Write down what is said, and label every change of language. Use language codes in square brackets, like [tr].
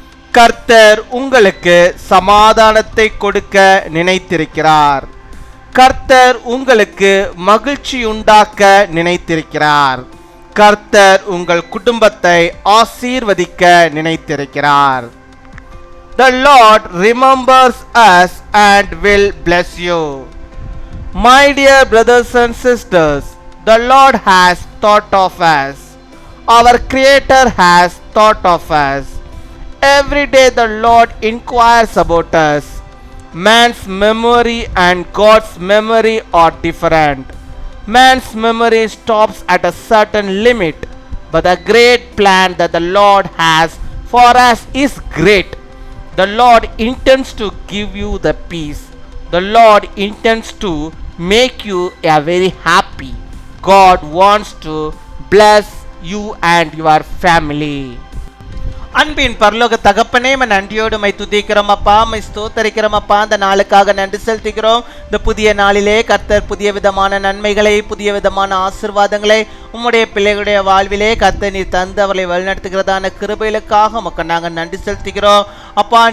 [ta] கர்த்தர் உங்களுக்கு சமாதானத்தை கொடுக்க நினைத்திருக்கிறார். கர்த்தர் உங்களுக்கு மகிழ்ச்சி உண்டாக்க நினைத்திருக்கிறார். கர்த்தர் உங்கள் குடும்பத்தை ஆசீர்வதிக்க நினைத்திருக்கிறார். [en] The Lord remembers us and will bless you. My dear brothers and sisters, the Lord has thought of us. Our Creator has thought of us. Every day the Lord inquires about us. Man's memory and God's memory are different. Man's memory stops at a certain limit, but the great plan that the Lord has for us is great. The Lord intends to give you the peace. The Lord intends to make you a very happy. God wants to bless you and your family. [ta] அன்பின் பரலோக தகப்பனே, நன்றியோடு my துதிக்கிறோம் அப்பா, my ஸ்தோத்தரிக்கிறோம் அப்பா. அந்த நாளுக்காக நன்றி செலுத்துகிறோம். இந்த புதிய நாளிலே கர்த்தர் புதிய விதமான நன்மைகளை, புதிய விதமான ஆசீர்வாதங்களை உம்முடைய பிள்ளைகளுடைய வாழ்விலே கர்த்தர் நீர் தந்து அவர்களை வழிநடத்துகிறதான கிருபைகளுக்காக உமக்கு நாங்கள் நன்றி செலுத்துகிறோம் அப்பா.